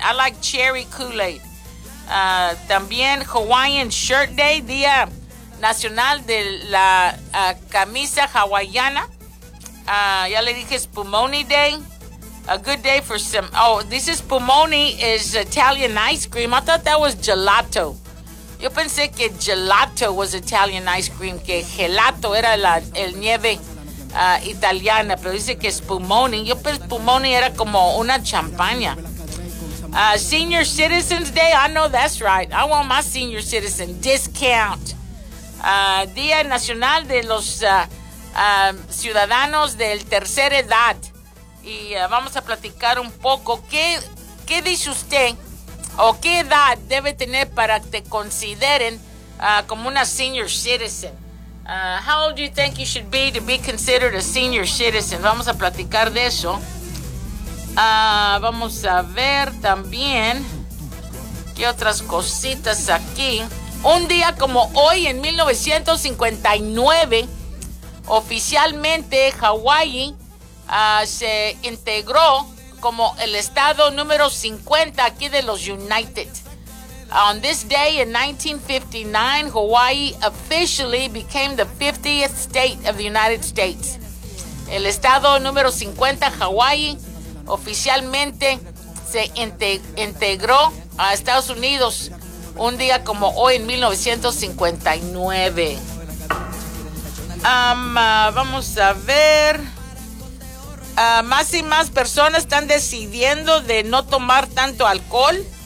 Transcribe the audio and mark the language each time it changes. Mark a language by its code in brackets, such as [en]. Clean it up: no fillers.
[en] I like cherry Kool-Aid. [es] También Hawaiian Shirt Day, Día Nacional de la camisa hawaiana. Ya le dije [en] Spumoni Day. A good day for some... Oh, this is Spumoni, is Italian ice cream. I thought that was gelato. [es] Yo pensé que gelato [en] was Italian ice cream, [es] que gelato era el nieve italiana, pero dice que Spumoni. Yo pensé Spumoni era como una champaña. [en] Senior Citizens Day. I know that's right. I want my senior citizen discount. [es] Día Nacional de los Ciudadanos de la Tercera Edad. Y vamos a platicar un poco, ¿qué dice usted o qué edad debe tener para que te consideren como una senior citizen? [en] How old do you think you should be to be considered a senior citizen? [es] Vamos a platicar de eso. Vamos a ver también qué otras cositas aquí. Un día como hoy, en 1959, oficialmente Hawái se integró como el estado número 50 aquí de los United. [en] On this day in 1959, Hawaii officially became the 50th state of the United States. [es] El estado número 50, Hawaii, oficialmente se integró a Estados Unidos un día como hoy en 1959. Vamos a ver. Más y más personas están decidiendo de no tomar tanto alcohol.